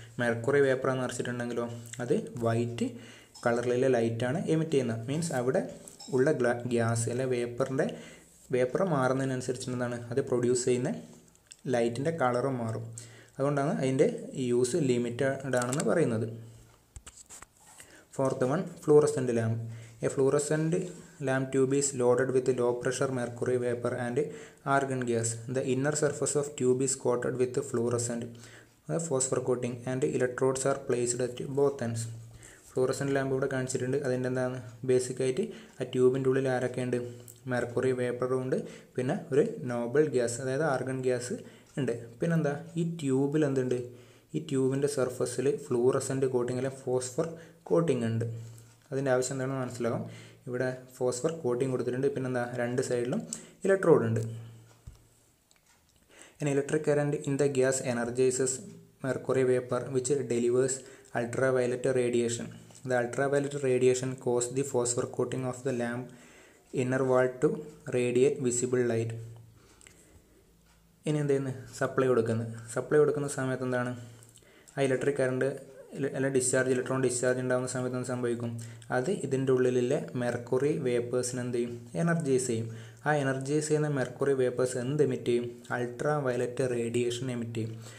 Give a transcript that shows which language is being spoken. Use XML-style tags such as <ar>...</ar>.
<ml>Mercury വേപ്പറാണ് നിറച്ചിട്ടുണ്ടെങ്കിലോ അത് white കളറിലെ ലൈറ്റാണ് എമിറ്റ് ചെയ്യുന്നത്. മീൻസ് അവിടെ ഉള്ള ഗ്യാസ് അല്ലെ വേപ്പർ മാറുന്നതിനനുസരിച്ച് എന്താണ് അത് പ്രൊഡ്യൂസ് ചെയ്യുന്ന ലൈറ്റിൻ്റെ കളറും മാറും. അതുകൊണ്ടാണ് അതിൻ്റെ യൂസ് ലിമിറ്റഡ് ആണെന്ന് പറയുന്നത്.</ml> <en>4th one, fluorescent lamp. A fluorescent lamp tube is loaded with low pressure mercury vapor and argon gas. The inner surface of tube is coated with fluorescent phosphor coating and electrodes are placed at both ends.</en> <ml>Fluorescent lamp ഇവിടെ കാണിച്ചിട്ടുണ്ട്. അതിൻ്റെ എന്താണ് ബേസിക്കായിട്ട് ആ ട്യൂബിൻ്റെ ഉള്ളിൽ ആരൊക്കെയുണ്ട്, mercury വേപ്പറും ഉണ്ട്, പിന്നെ ഒരു നോബൽ ഗ്യാസ് അതായത് ആർഗൺ ഗ്യാസ് ഉണ്ട്. പിന്നെന്താ, ഈ ട്യൂബിൽ എന്തുണ്ട്, ഈ ട്യൂബിൻ്റെ സർഫസിൽ ഫ്ലൂറസെൻ്റ് കോട്ടിങ് അല്ലെങ്കിൽ ഫോസ്ഫർ കോട്ടിങ് ഉണ്ട്. അതിൻ്റെ ആവശ്യം എന്താണെന്ന് മനസ്സിലാകും. ഇവിടെ ഫോസ്ഫർ കോട്ടിങ് കൊടുത്തിട്ടുണ്ട്. പിന്നെന്താ, 2 സൈഡിലും ഇലക്ട്രോഡ് ഉണ്ട്.</ml> <en>An electric current in the gas energizes mercury vapor which delivers ultraviolet radiation. The ultraviolet radiation causes the phosphor coating of the lamp inner wall to radiate visible light.</en> <ml>ഇനി എന്ത് ചെയ്യുന്നു, supply കൊടുക്കുന്ന സമയത്ത് എന്താണ്, ആ electric current അല്ലെങ്കിൽ electron discharge ഉണ്ടാകുന്ന സമയത്ത് എന്ത് സംഭവിക്കും, അത് ഇതിൻ്റെ ഉള്ളിലെ മെർക്കുറി വേപ്പേഴ്സിന് എന്ത് ചെയ്യും, എനർജൈസ് ചെയ്യും. ആ എനർജൈസ് ചെയ്യുന്ന മെർക്കുറി വേപ്പേഴ്സ് എന്ത് എമിറ്റ് ചെയ്യും, അൾട്രാ വയലറ്റ് റേഡിയേഷൻ എമിറ്റ് ചെയ്യും.</ml>